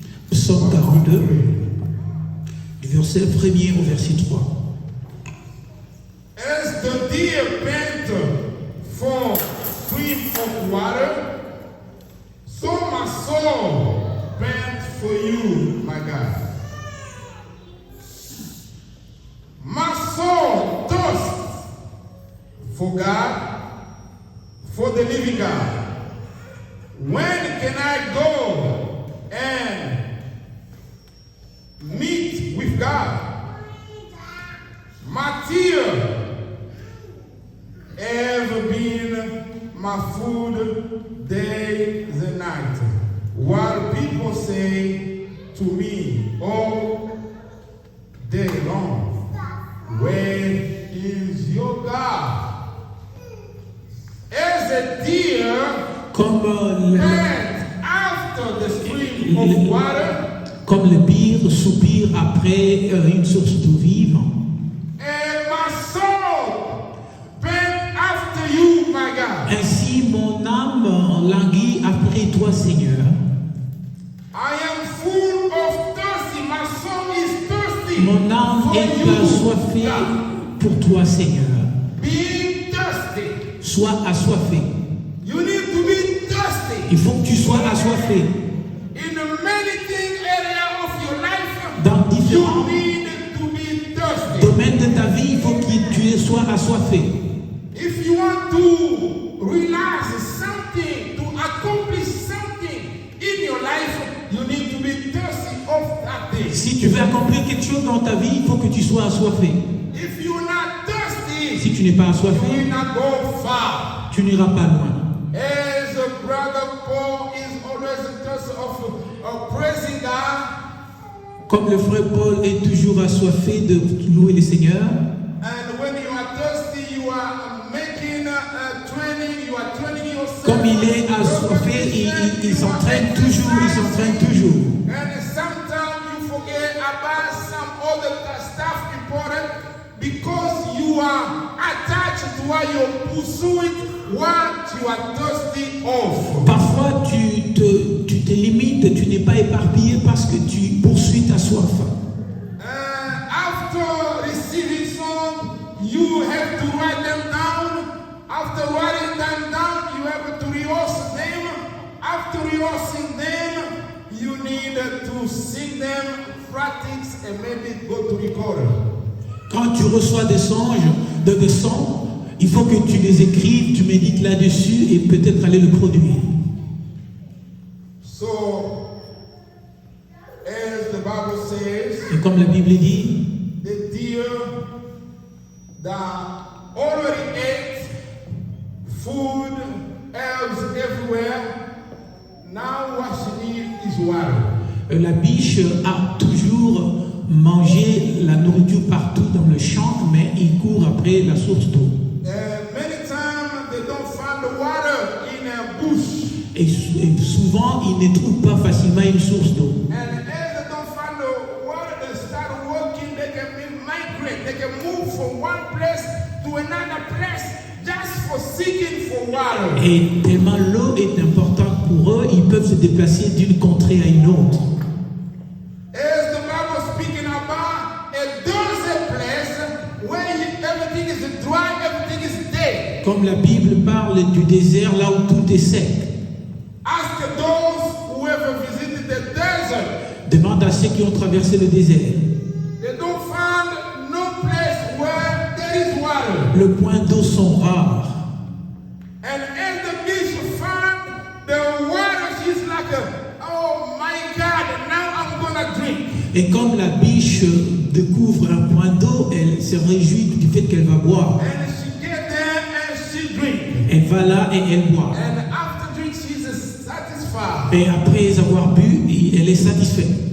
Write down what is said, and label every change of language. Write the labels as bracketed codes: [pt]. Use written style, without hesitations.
[fr] Psaume 42, du verset 1er au verset 3. [en] As the deer pant for stream of water, so my soul pants for you, my God. My soul thirsts for God, for the living God. When can I go and meet with God? My tears have been my food day and night, while people say to me all day long, where is your God? As a deer [fr] Comme [en] after the stream of water, [fr] comme le bière soupire après une source d'eau vive, [en] and my soul pant after you, my God. [fr] ainsi mon âme languit après toi, Seigneur. [en] I am full of thirsty. My soul is thirsty. [fr] Mon âme [en] for [fr] est [en] you, [fr] assoiffée [en] God. [fr] pour toi, Seigneur. [en] Being thirsty. [fr] Sois assoiffé. [en] You need to be thirsty. [fr] Il faut que tu sois assoiffé. [en] In many areas of your life, [fr] Dans différents [en] you need to be thirsty. [fr] domaines de ta vie, il faut que tu sois assoiffé. [en] If you want to realize something, to accomplish something in your life, you need to be thirsty of that thing. [fr] Si tu veux accomplir quelque chose dans ta vie, il faut que tu sois assoiffé. [en] If you're not thirsty, [fr] Si tu n'es pas [en] you [fr] assoiffé, [en] will not go far. [fr] tu n'iras pas loin. [en] As a brother Paul is always thirsty of praising God, [fr] Comme le frère Paul est toujours assoiffé de louer le Seigneur, [en] and when you are thirsty, you are making training, you are training yourself. [fr] comme il est assoiffé, il s'entraîne toujours, il s'entraîne toujours. [en] And sometimes you forget about some other stuff important because you are attached to what you're pursuing, what you are thirsty of. [fr] Parfois, tu te limites, tu n'es pas éparpillé parce que tu poursuis ta soif. [en] After receiving some, you have to write them down. After writing them down, you have to rehearse them. After rehearsing them, you need to sing them, practice, and maybe go to recorder. [fr] Quand tu reçois des songes, des sons, il faut que tu les écrives, tu médites là-dessus et peut-être aller le produire. [en] So, as the Bible says, [fr] Et comme la Bible dit, [en] the deer that already ate food, herbs everywhere, now what she needs is water. [fr] la biche a toujours mangé la nourriture partout dans le champ, mais il court après la source d'eau. [en] Many times they don't find the water in a bush. [fr] Et souvent, il ne trouve pas facilement une source d'eau. [en] And as they don't find the water, they start walking, they can migrate, they can move from one place to another place just for seeking for water. [fr] Et tellement l'eau est importante pour eux, ils peuvent se déplacer d'une contrée à une autre. [en] As the Bible is speaking about a desert place where everything is dry, everything is dead. [fr] Comme la Bible parle du désert, là où tout est sec. [en] Ask those who ever visited the desert. [fr] Demande à ceux qui ont traversé le désert. [en] They don't find no place where there is water. [fr] Le point d'eau sont rares. [en] And as the beach find the water, she's like, oh my God, now I'm gonna drink. [fr] Et comme la biche découvre un point d'eau, elle se réjouit du fait qu'elle va boire. [en] And she get there and she drink. [fr] Elle va là et elle boit. [en] And after drink, she's satisfied. [fr] Et après avoir bu, elle est satisfaite.